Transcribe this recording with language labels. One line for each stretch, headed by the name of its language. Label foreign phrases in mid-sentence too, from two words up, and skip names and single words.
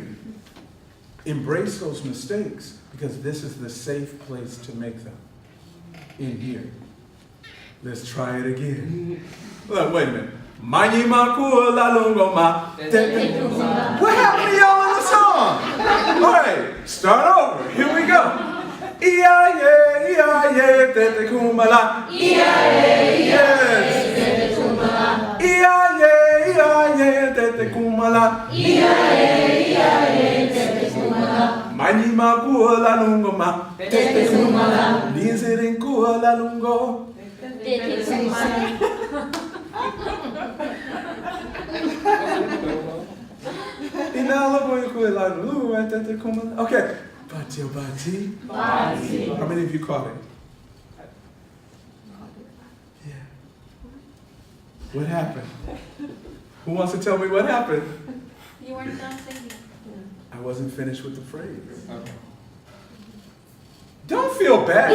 English: Embrace those mistakes, because this is the safe place to make them. In here. Let's try it again. Look, wait a minute. Mayi makula lungoma. What happened to y'all in the song? All right, start over. Here we go. Iya-ye, iya-ye, tete kumala. Iya-ye, yes. Tete kumala. Iya-ye, iya-ye, tete kumala. Iya-ye, iya-ye, tete kumala. Mayi makula lungoma. Tete kumala. Nisirin kuala lungo. Tete kumala. Okay. Bati. How many of you caught it? Yeah. What happened? Who wants to tell me what happened? You weren't done singing. I wasn't finished with the phrase. Okay. Don't feel bad.